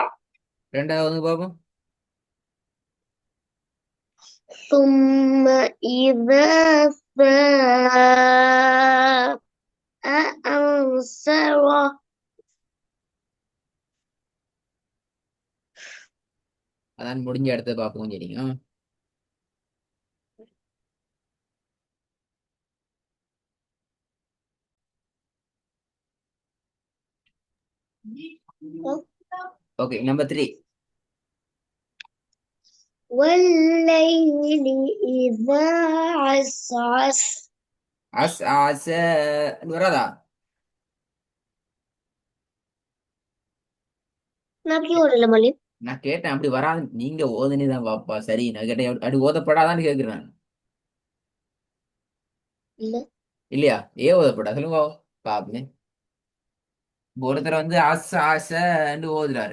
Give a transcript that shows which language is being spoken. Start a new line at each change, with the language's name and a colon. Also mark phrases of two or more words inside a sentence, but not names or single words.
Tamil: ரெண்டாவது பாப்போம்.
Arabic: ثم إذا فاء أنصره.
Tamil: அதான் முடிஞ்ச இடத்த பார்ப்போம். சரிங்க. ஓகே, நம்பர் 3.
Arabic: والليل إذا عسعس.
Tamil: عسعس வராதா? நான் அப்படி ஓடல மல்லி. நான் கேட்டேன் அப்படி வராது. நீங்க ஓதுனிதான் பாப்பா. சரி, நான் கேட்டேன் அப்படி ஓதப்படாதான்னு கேட்கிறேன். இல்ல. இல்லையா? ஏன் ஓதப்படா சொல்லுங்க பாப்பே. ஒருத்தர் வந்து ஆச ஆசன்னு ஓதுறாரு.